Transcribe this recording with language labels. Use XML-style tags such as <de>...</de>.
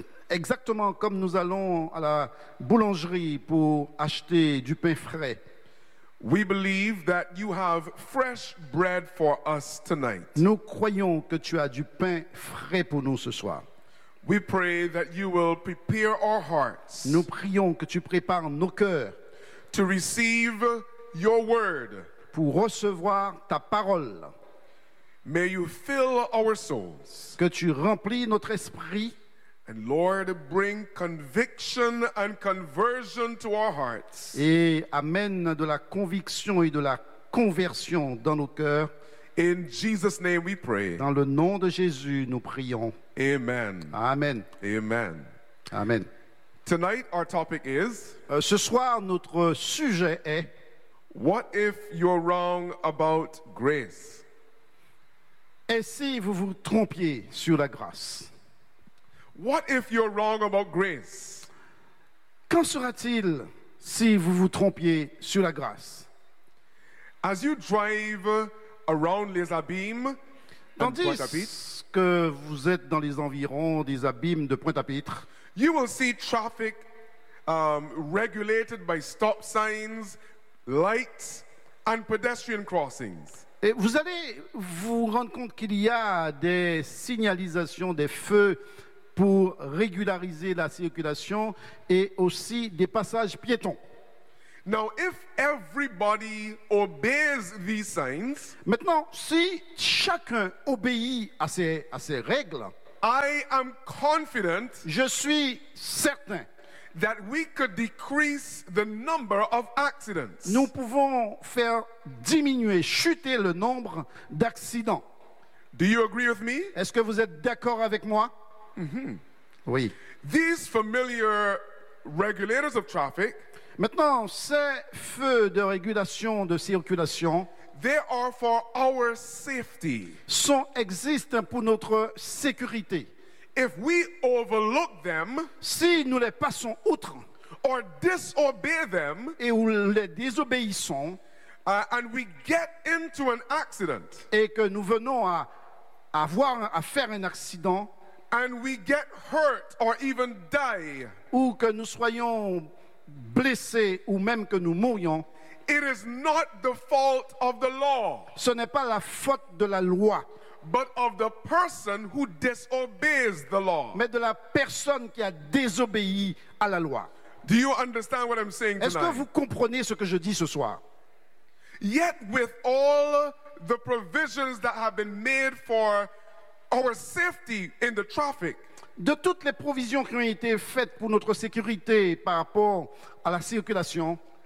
<fr>Exactement comme nous allons à la boulangerie pour acheter du pain frais.</fr> <en>We believe that you have fresh bread for us tonight.</en> <fr>Nous croyons que tu as du pain frais pour nous ce soir.</fr> <en>We pray that you will prepare our hearts.</en> <fr>Nous prions que tu prépares nos cœurs.</fr> <en>To receive your word.</en> <fr>Pour recevoir ta parole.</fr> <en>May you fill our souls.</en> <fr>Que tu remplis notre esprit.</fr> <en>And Lord, bring conviction and conversion to our hearts.</en> <fr>Et amène de la conviction et de la conversion dans nos cœurs.</fr> <en>In Jesus' name we pray.</en> <fr>Dans le nom de Jésus, nous prions.</fr> <en>Amen.</en> <fr>Amen.</fr> <en>Amen.</en> <fr>Amen.</fr> <en>Tonight our topic is.</en> <fr>Ce soir notre sujet est.</fr> <en>What if you're wrong about grace?</en> <fr>Et si vous vous trompiez sur la grâce?</fr> <en>What if you're wrong about grace?</en> <fr>Qu'en sera-t-il si vous vous trompiez sur la grâce?</fr> <en>As you drive around les abîmes,</en> <fr>tandis que vous êtes dans les environs des abîmes de Pointe-à-Pitre,</fr> <en>you will see traffic regulated by stop signs, lights, and pedestrian crossings.</en> <fr>Et vous allez vous rendre compte qu'il y a des signalisations, des feux pour régulariser la circulation et aussi des passages piétons.</fr> <en>Now, if everybody obeys these signs,</en> <fr>maintenant, si chacun obéit à ces règles,</fr> <en>I am confident,</en> <fr>je suis certain,</fr> <en>that we could decrease the number of accidents.</en> <fr>Nous pouvons faire diminuer, chuter le nombre d'accidents.</fr> <en>Do you agree with me?</en> <fr>Est-ce que vous êtes d'accord avec moi? Mm-hmm. Oui.</fr> <en>These familiar regulators of traffic.</en> <fr>Maintenant, ces feux de régulation de circulation.</fr> <en>They are for our safety.</en> <fr>Existent pour notre sécurité.</fr> <en>If we overlook them.</en> <fr>Si nous les passons outre.</fr> <en>Or disobey them.</en> <fr>Et ou les désobéissons.</fr> <en>And we get into an accident.</en> <fr>Et que nous venons à faire un accident.</fr> <en>And we get hurt or even die.</en> <fr>Ou que nous soyons blessés ou même que nous mourions.</fr> <en>It is not the fault of the law.</en> <fr>Ce n'est pas la faute de la loi.</fr> <en>But of the person who disobeys the law.</en> <fr>Mais de la personne qui a désobéi à la loi.</fr> <en>Do you understand what I'm saying tonight?</en> <fr>Est-ce que vous comprenez ce que je dis ce soir?</fr> <en>Yet with all the provisions that have been made for our safety in the traffic.</en> <fr>De toutes les provisions qui ont été faites pour notre sécurité par rapport à la circulation,</fr>